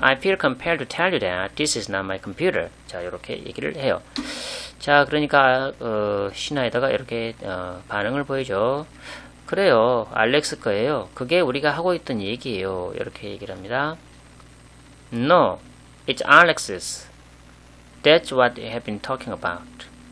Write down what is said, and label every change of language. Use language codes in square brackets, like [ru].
[en] I feel compelled to tell you that this is not my computer. [ko] 자, 이렇게 얘기를 해요. 자, 그러니까 신하에다가 이렇게 반응을 보이죠. 그래요. 알렉스 거예요. 그게 우리가 하고 있던 얘기예요. 이렇게 얘기를 합니다. [en] No, it's Alex's. That's what we have been talking about.